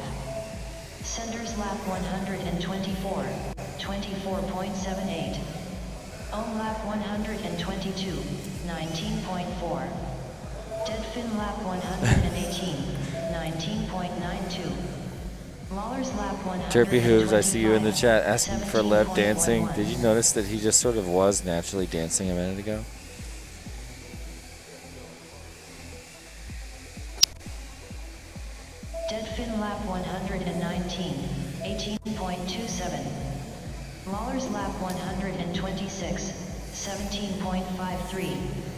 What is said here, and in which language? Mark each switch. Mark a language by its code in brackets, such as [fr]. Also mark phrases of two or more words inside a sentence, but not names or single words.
[en] Senders lap 124, 24.78. Ohm lap 122, 19.4. Deadfin lap 118, 19.92. Waller's lap 100. Chirpy Hooves, I see you in the chat asking for Lev dancing. Did you notice that he just sort of was naturally dancing a minute ago? Deadfin lap 119, 18.27. Waller's lap 126, 17.53.